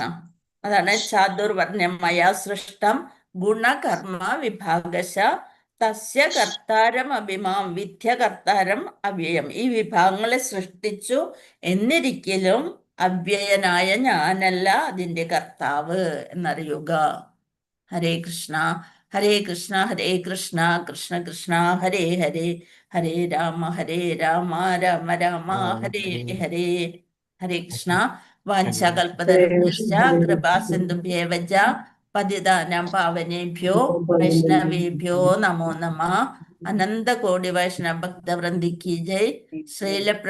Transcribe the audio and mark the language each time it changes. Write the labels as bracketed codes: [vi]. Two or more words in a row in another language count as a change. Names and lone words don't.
[sa] അതാണ് ചാതുർവർണ്ണ്യം മയാ സൃഷ്ടം ഗുണകർമ്മ വിഭാഗശ തസ്യ കർത്താരം അഭിമാം വിദ്യ കർത്താരം അവ്യയം. [ml] ഈ വിഭാഗങ്ങളെ സൃഷ്ടിച്ചു എന്നിരിക്കലും അവ്യയനായ ഞാനല്ല അതിന്റെ കർത്താവ് എന്നറിയുക. [sa] ഹരേ കൃഷ്ണ. ഹരേ കൃഷ്ണ ഹരേ കൃഷ്ണ കൃഷ്ണ കൃഷ്ണ ഹരേ ഹരേ ഹരേ രാമ രാമ രാമ ഹരേ ഹരേ. ഹരേ കൃഷ്ണ. വാഞ്ചാകൽപതരുഭ്യശ്ച കൃപാസിന്ധുഭ്യേവ ച പതിതാനാം പാവനേഭ്യോ വൈഷ്ണവേഭ്യോ നമോ നമഃ. [hi] अनन्तकोटि वैष्णव भक्तवृन्द की जय। श्रील